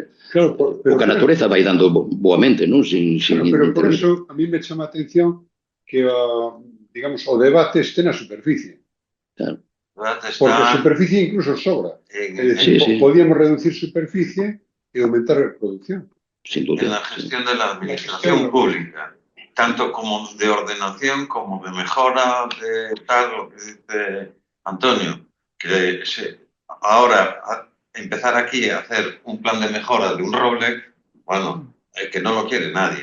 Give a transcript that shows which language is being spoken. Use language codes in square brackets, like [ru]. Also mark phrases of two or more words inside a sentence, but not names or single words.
[gl] Claro, porque a natureza vai dando boamente, non? Pero [es] por eso a mí [gl] me chama a atención que, digamos, o debate este na superficie. Claro. Porque a superficie incluso sobra. É dicir, podíamos reducir superficie e aumentar a producción. [es] Sin duda. En la gestión de la administración pública, tanto como de ordenación como de mejora de tal, lo que dice Antonio, que ahora empezar aquí a hacer un plan de mejora de un roble, bueno, que no lo quiere nadie.